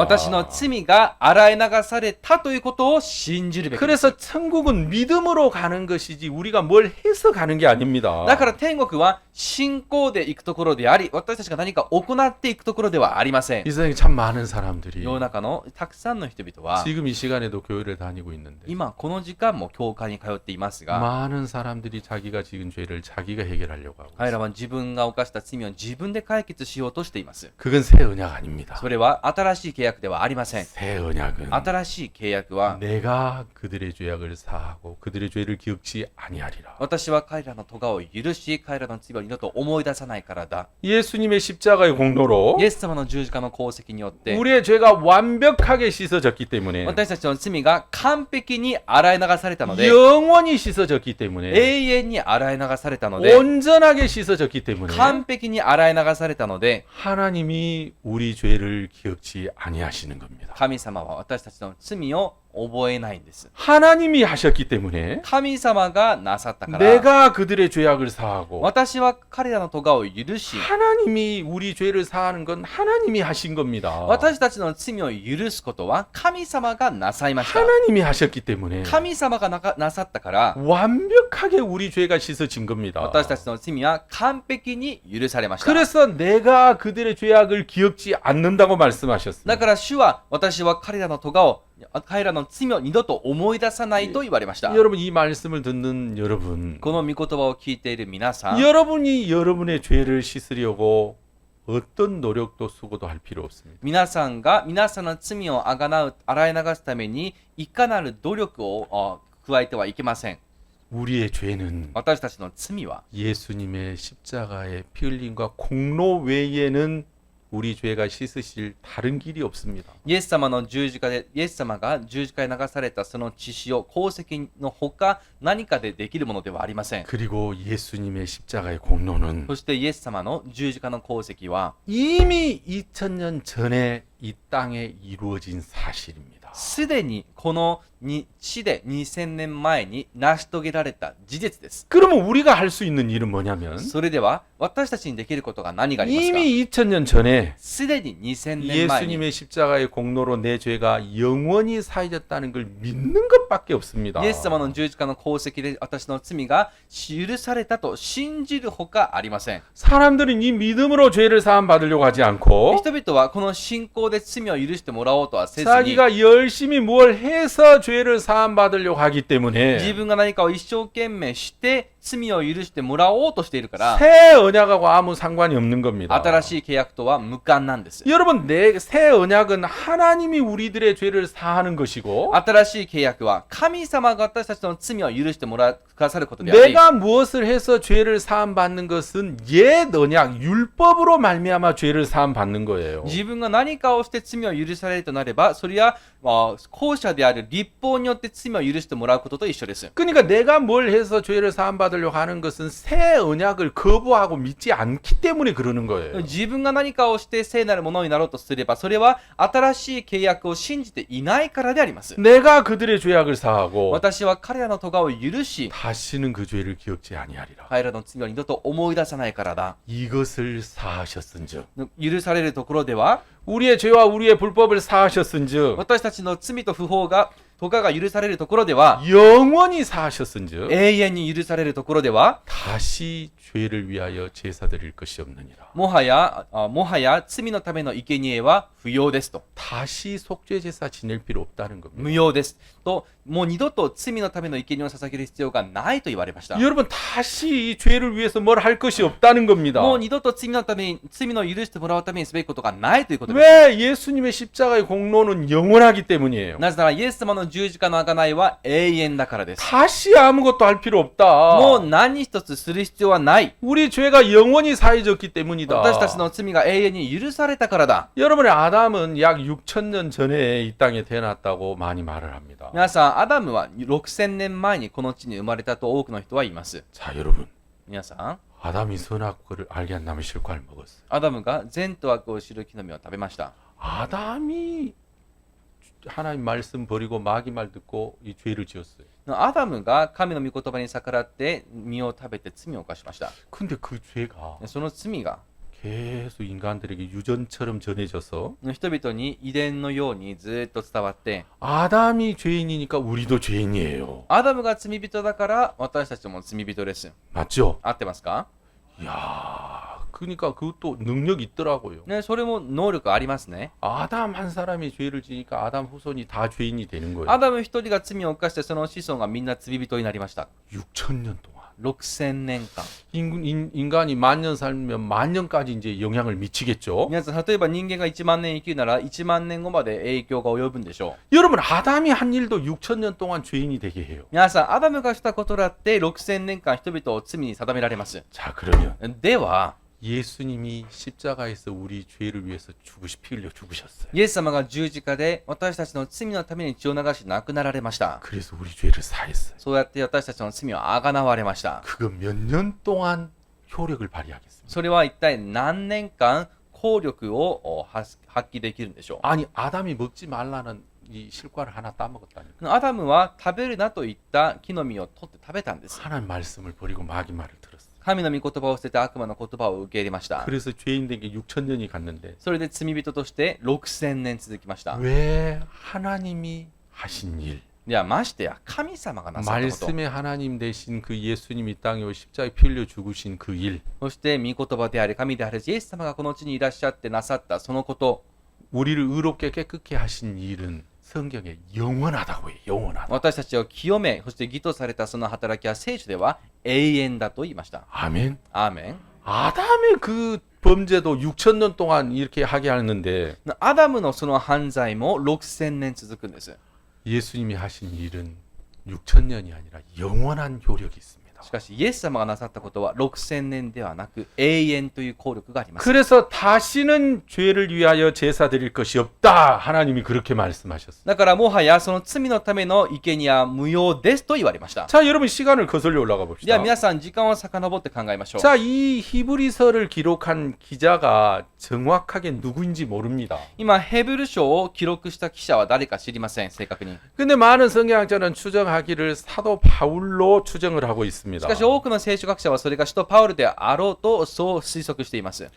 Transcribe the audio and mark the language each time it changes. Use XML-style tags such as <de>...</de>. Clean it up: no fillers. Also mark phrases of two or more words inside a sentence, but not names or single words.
<ja>私の罪が洗い流されたということを信じるべきです。</ja> <ko>그래서 천국은 믿음으로 가는 것이지 우리가 뭘 해서 가는 게 아닙니다.</ko> <ja>だから天国は信仰で行くところであり、私たちが何か行っていくところではありません。</ja> <ko>이 세상에 참 많은 사람들이</ko> <ja>世の中のたくさんの人々は</ja> <ko>지금 이 시간에도 교회를 다니고 있는데</ko> <ja>今この時間も教会に通っていますが、</ja> <ko>많은 사람들이 자기가 지은 죄를 자기가 해결하려고 하고</ko> <ja>彼</ja> <ko>있어요.</ko> <ja>らは自分が犯した罪を自分で解決しようとしています。</ja> <ko>그건 새 언약 아닙니다.</ko> <ja>それは新しい契約ではありません。</ja> <ko>새 언약은</ko> <ja>新しい契約は</ja> <ko>내가 그들의 죄악을 사하고 그들의 죄를 기억지 아니하리라.</ko> <ja>私は彼らの咎を許し、彼らの罪を二度と思い出さないからだ。</ja> <ko>예수님의 십자가의 공로로</ko> <ja>イエス様の十字架の功績によって</ja> <ko>우리의 죄가 완벽하게 씻어졌기 때문에</ko> <ja>私たちの罪が完璧に洗い流されたので、</ja> <ko>영원히 씻어졌기 때문에</ko> <ja>永遠に洗い流されたので、</ja> <ko>온전하게 씻어졌기 때문에</ko> <ja>完璧に洗い流されたので、</ja> <ko>하나님이 우리 죄를 기억지 아니하시는 겁니다.</ko> <ja>神様は私たちの罪を覚えないんです。</ja> <ko>하나님이 하셨기 때문에</ko> <ja>神様がなさったから、</ja> <ko>내가 그들의 죄악을 사하고</ko> <ja>私は彼らの咎を許し、</ja> <ko>하나님이 우리 죄를 사하는 건 하나님이 하신 겁니다.</ko> <ja>私たちの罪を許すことは神様がなさいました。</ja> <ko>하나님이 하셨기 때문에</ko> <ja>神様がなさったから、</ja> <ko>완벽하게 우리 죄가 씻어진 겁니다.</ko> <ja>私たちの罪は完璧に許されました。</ja> <ko>그래서 내가 그들의 죄악을 기억지 않는다고 말씀하셨습니다.</ko> <ja>だから主は私は彼らの咎を、彼らの罪を二度と思い出さないと言われました。</ja> <ko>여러분 이 말씀을 듣는 여러분,</ko> <ja>この御言葉を聞いている皆さん、</ja> <ko>여러분이 여러분의 죄를 씻으려고 어떤 노력도 수고도 할 필요 없습니다.</ko> <ja>皆さんが皆さんの罪をあがなう、洗い流すためにいかなる努力を加えてはいけません。</ja> <ko>우리의 죄는</ko> <ja>私たちの罪は</ja> <ko>예수님의 십자가의 피 흘림과 공로 외에는 우리 죄가 씻으실 다른 길이 없습니다.</ko> <ja>イエス様の十字架で、イエス様が十字架に流されたその血潮、功績のほか何かでできるものではありません。</ja> <ko>그리고 예수님의 십자가의 공로는</ko> <ja>そしてイエス様の十字架の功績は</ja> <ko>이미 2000년 전에 이 땅에 이루어진 사실입니다.</ko> <ja>すでにこの地で2000年前に成し遂げられた事実です。</ja> <ko>그러면 우리가 할 수 있는 일은 뭐냐면</ko> <ja>それでは私たちにできることが何がありますか？</ja> <ko>이미 2000년 전에</ko> <ja>すでに2000年前に</ja> <ko>예수님의 십자가의 공로로 내 죄가 영원히 사해졌다는 걸 믿는 것밖에 없습니다.</ko> <ja>イエス様の十字架の功績で私の罪が許されたと信じるほかありません。</ja> <ko>사람들은 이 믿음으로 죄를 사함 받으려고 하지 않고</ko> <ja>人々はこの信仰で罪を許してもらおうとはせずに</ja> <ko>자기가 열심히 뭘 해서 죄를 사함 받으려고 하기</ko> <ja>自</ja> <ko>때문에</ko> <ja>分が何かを一生懸命して罪を許してもらおうとしているから</ja> <ko>새 언약하고 아무 상관이 없는 겁니다.</ko> <ja>新しい契約とは無関なんです。</ja> <ko>여러분, 내 새 언약은 하나님이 우리들의 죄를 사하는 것이고</ko> <ja>新しい契約は神様が私たちの罪を許してもらくださることであり</ja> <ko>내가 무엇을 해서 죄를 사함 받는 것은 옛 언약 율법으로 말미암아 죄를 사함 받는 거예요.</ko> <ja>自分が何かをして罪を許されるとなればそれは後者である律法によって罪を許してもらうことと一緒です。</ja> <ko>그러니까 내가 뭘 해서 죄를 사함 받으려고 하는 것은 새 언약을 거부하고 믿지 않기 때문에 그러는 거예요.</ko> <ja>自分が何かをして聖なるものになろうとすればそれは新しい契約を信じていないからであります。</ja> <ko>내가 그들의 죄악을 사하고</ko> <ja>私は彼らの咎を許し</ja> <ko>다시는 그 죄를 기억지 아니하리라.</ko> <ja>彼らの罪を二度と思い出さないからだ。</ja> <ko>이것을 사하셨은즉</ko> <ja>許されるところでは</ja> <ko>우리의 죄와 우리의 불법을 사하셨은즉</ko> <ja>私たちの罪と不法が咎が許されるところでは</ja> <ko>영원히 사하셨은즉</ko> <ja>永遠に許されるところでは</ja> <ko>다시 죄를 위하여 제사 드릴 것이 없느니라.</ko> <ja>もはや罪のための生贄は不要ですと</ja> <ko>다시 속죄 제사 지낼 필요 없다는 겁니다.</ko> <ja>無用ですともう二度と罪のための生贄を捧げる必要がないと言われました。</ja> <ko>여러분 다시 이 죄를 위해서 뭘 할 것이 없다는 겁니다.</ko> <ja>もう二度と罪のために、罪の許してもらうためにすべきことがないということです。</ja> <ko>왜 예수님의 십자가의 공로는 영원하기 때문이에요.</ko> <ja>なぜならイエス様の十字架の贖いは永遠だからです。</ja> <ko>다시 아무것도 할 필요</ko> <ja>もう</ja> <ko>없다.</ko> <ja>何一つする必要はない。</ja> <ko>우리 죄가 영원히 사해졌기 때문이다.</ko> <ja>私たちの罪が永遠に許されたからだ。</ja> <ko>여러분의 아담은 약 6,000년 전에 이 땅에 태어났다고 많이 말을 합니다.</ko> <ja>皆さん、アダムは6000年前にこの地に生まれたと多くの人は言います。</ja> <ko>자, 여러분.</ko> <ja>皆さん、</ja> <ko>아담이 선악과를 알게 한 다음에 실과를 먹었어요.</ko> <ja>アダムが善と悪を知る木の実を食べました。</ja> <ko>아담이 하나님 말씀 버리고 마귀 말 듣고 이 죄를 지었어요.</ko> <ja>アダムが神の御言葉に逆らって実を食べて罪を犯しました。</ja> <ko>근데 그 죄가</ko> <ja>その罪が</ja> <ko>계속 인간들에게 유전처럼 전해져서</ko> <ja>人々に遺伝のようにずっと伝わって、</ja> <ko>아담이 죄인이니까 우리도 죄인이에요.</ko> <ja>アダムが罪人だから私たちも罪人です。</ja> <ko>맞죠?</ko> <ja>合ってますか？</ja> <ko>이야, 그러니까 그것도 능력이 있더라고요.</ko> <ja>ね、それも能力ありますね。</ja> <ko>아담 한 사람이 죄를 지니까 아담 후손이 다 죄인이 되는 거예요.</ko> <ja>アダム一人が罪を犯してその子孫がみんな罪人になりました。</ja> <ko>6,000년 동안</ko> <ja>6000 年間。</ja> <ko>인간이 10,000년 살면 10,000년까지 이제 영향을 미치겠죠.</ko> <ja>皆さん、例えば人間が1万年生きるなら1万年後まで影響が及ぶんでしょう。</ja> <ko>여러분 아담이 한 일도 6,000년 동안 죄인이 되게 해요.</ko> <ja>皆さん、アダムがしたことだって6000年間人々を罪に定められます。</ja> <ko>자, 그러면</ko> <ja>では、</ja> <ko>예수님이 십자가에서 우리 죄를 위해서 피 흘려 죽으셨어요.</ko> <ja>イエス様が十字架で私たちの罪のために血を流し亡くなられました。</ja> <ko>그래서 우리 죄를 사했어요.</ko> <ja>そうやって私たちの罪をあがなわれました。</ja> <ko>그거 몇 년 동안 효력을 발휘하겠습니다.</ko> <ja>それは一体何年間効力を発揮できるんでしょ</ja> <ko>아니 아담이 먹지 말라는 이 실과를 하나 따먹었다니까.</ko> <ja>う。アダムは食べるなと言った木の実を取って食べたんです。</ja> <ko>하나님 말씀을 버리고 마귀 말을 들었어요.</ko> <ja>神の御言葉を捨てて悪魔の言葉を受け入れました。</ja> <ko>그래서 죄인 된 게 6,000년이 갔는데</ko> <ja>それで罪人として6000年続きました。</ja> <ko>왜 하나님이 하신 일,</ko> <ja>ではましてや神様がなさったこと、</ja> <ko>말씀의 하나님 되신 그 예수님이 땅에 오 십자가에 피 흘려 죽으신 그 일,</ko> <ja>そして御言葉であり神であるイエス様がこの地にいらっしゃってなさったそのこと、</ja> <ko>우리를 의롭게 깨끗게 하신 일은 성경에 영원하다고 해요. 영원하다.</ko> <ja>私たちを清め、そして義とされたその働きは聖書では永遠だと言いました。</ja> <ko>아멘.</ko> <ja>アーメン。</ja> <ko>아담의 그 범죄도 6,000년 동안 이렇게 하게 하는데</ko> <ja>アダムのその犯罪も6000年続くんです。</ja> <ko>예수님이 하신 일은 6,000년이 아니라 영원한 효력이 있습니다.</ko> <ja>しかしイエス様がなさったことは6000年ではなく永遠という効力があります。</ja> <ko>그래서 다시는 죄를 위하여 제사 드릴 것이 없다. 하나님이 그렇게 말씀하셨어요.</ko> <ja>だからもはやその罪のための生贄は無用ですと言われました。</ja> <ko>자, 여러분 시간을 거슬려 올라가</ko> <ja>では</ja> <ko>봅시다.</ko> <ja>皆さん時間を遡って考えましょう。</ja> <ko>자, 이 히브리서를 기록한 기자가 정확하게 누구인지 모릅니다.</ko> <ja>今ヘブル書を記録した記者は誰か知りません、正確に。</ja> <ko>근데 많은 성경학자는 추정하기를 사도 바울로 추정을 하고 있습니다.</ko> <ja>しかし多くの聖書学者はそれが使徒パウルであろうとそう推測しています。</ja>